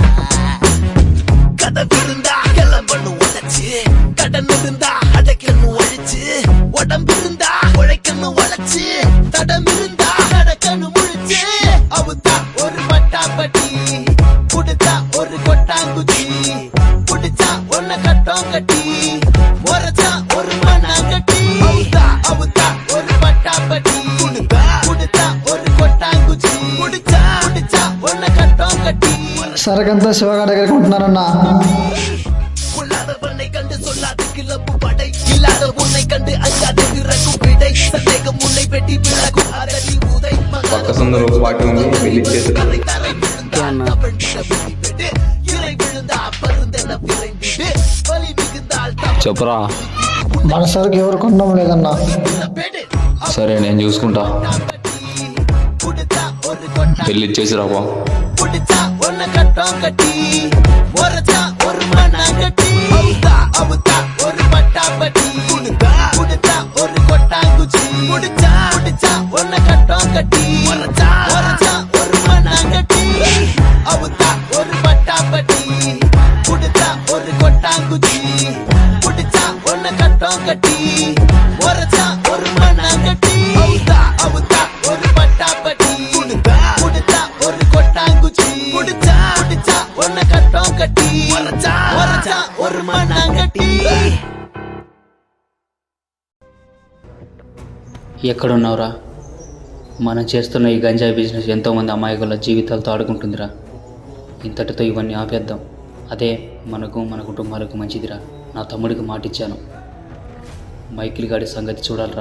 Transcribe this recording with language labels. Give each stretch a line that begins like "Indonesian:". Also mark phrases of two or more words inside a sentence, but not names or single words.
Tamil: கதை இருந்தா கிளம்பணும் உழைச்சு கடன் இருந்தா அடைக்கணும் ஒழிச்சு உடம்பு இருந்தா உழைக்கணும் உழைச்சு தடம் இருந்தா நடக்கணும் முழிச்சு அவுத்தா ஒரு பட்டாப்பட்டி குடுத்தா ஒரு கொட்டாங்குச்சி குடிச்சா ஒன்ன கட்டம் கட்டி உரைச்சா ஒரு மண்ணாங்கட்டி அவுத்தா ஒரு பட்டாப்பட்டி குடுத்தா ஒரு கொட்டாங்குச்சி குடிச்சா ஒன்ன கட்டம் கட்டி
Telugu: సరకంతా శివగారి దగ్గరికి ఉంటున్నారన్నా.
Tamil: கொள்ளாத பண்ணை கண்டு சொல்லாத கிளப்பு படை இல்லாத உன்னை கண்டு அஞ்சாத இறக்கும் விடை சந்தேகம் உன்னை பெட்டி விளக்கும் அதடி உதை
Telugu: పక్క సందులో పార్టీ ఉంది వెళ్ళి చేతులు
Tamil: கரை தரை விழுந்தா விட்டு இறை விழுந்தா பருந்தென விரைந்திடு வலி மிகுந்தால்
Telugu: చెప్పురా. మన సరుకు ఎవరు కొనడం లేదన్నా.
Tamil: பெடு
Telugu: సరే నేను చూసుకుంటా.
Tamil: குடுத்தா ஒரு கொட்டா
Telugu: వెళ్ళి ఇచ్చేసి రాపో.
Tamil: குடிச்சா ஒன்ன கட்டம் கட்டி உரைச்சா ஒரு மண்ணாங்கட்டி அவுத்தா ஒரு பட்டாப்பட்டி குடுத்தா ஒரு கொட்டாங்குச்சி குடிச்சா ஒன்ன கட்டம் கட்டி உரைச்சா ஒரு மண்ணாங்கட்டி அவுத்தா ஒரு பட்டாப்பட்டி குடுத்தா ஒரு கொட்டாங்குச்சி குடிச்சா ஒன்ன கட்டம் கட்டி உரைச்சா ஒரு மண்ணாங்கட்டி அவுத்தா ஒரு பட்டாப்பட்டி குடுத்தா ஒரு கொட்டாங்குச்சி குடிச்சா ஒன்ன கட்டம் கட்டி உரைச்சா ஒரு மண்ணாங்கட்டி
Telugu: ఎక్కడున్నావురా? మనం చేస్తున్న ఈ గంజాయి బిజినెస్ ఎంతోమంది అమాయకుల జీవితాలతో ఆడుకుంటుందిరా. ఇంతటితో ఇవన్నీ ఆపేద్దాం. అదే మనకు మన కుటుంబాలకు మంచిదిరా. నా తమ్ముడికి మాటిచ్చాను. మైకిల్ గాడి సంగతి చూడాలిరా.